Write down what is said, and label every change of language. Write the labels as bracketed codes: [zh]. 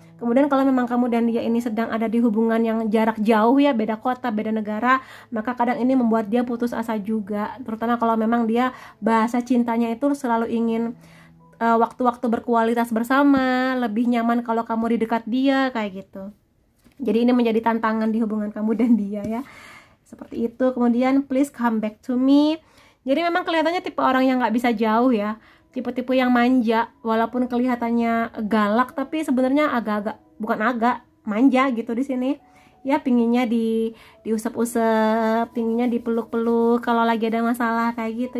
[id] Kemudian kalau memang kamu dan dia ini sedang ada di hubungan yang jarak jauh ya, beda kota, beda negara, maka kadang ini membuat dia putus asa juga. Terutama kalau memang dia bahasa cintanya itu selalu ingin waktu-waktu berkualitas bersama, lebih nyaman kalau kamu di dekat dia, kayak gitu. Jadi ini menjadi tantangan di hubungan kamu dan dia ya. Seperti itu. Kemudian [en] please come back to me. [id] Jadi memang kelihatannya tipe orang yang nggak bisa jauh ya. Tipe-tipe yang manja, walaupun kelihatannya galak tapi sebenarnya agak-agak, bukan agak, manja gitu di sini. Ya pinginnya diusap-usap, pinginnya dipeluk-peluk kalau lagi ada masalah kayak gitu.